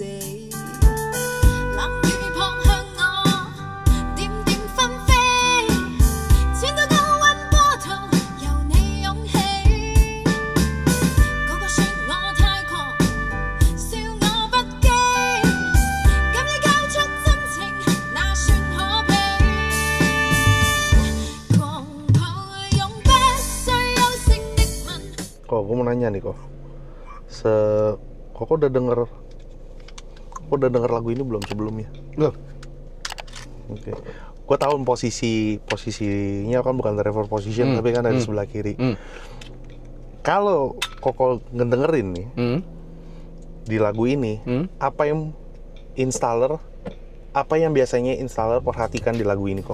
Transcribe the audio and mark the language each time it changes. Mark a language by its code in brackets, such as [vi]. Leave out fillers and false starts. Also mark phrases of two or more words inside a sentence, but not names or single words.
[yue] 冷雨撲向我，點點紛飛，剪到高溫波濤，由你湧起。個個說我太狂，笑我不羈，敢於交出真情，那算可悲。狂抱擁，不需休息的吻。 [id] Kok, gue mau nanya nih kok. Kok udah denger lagu ini belum sebelumnya? Belum. Oke. Gue tahu posisinya kan bukan [en] reverse position, [id] tapi kan ada di sebelah kiri. Kalau Koko ngedengerin nih di lagu ini, apa yang biasanya installer perhatikan di lagu ini kok?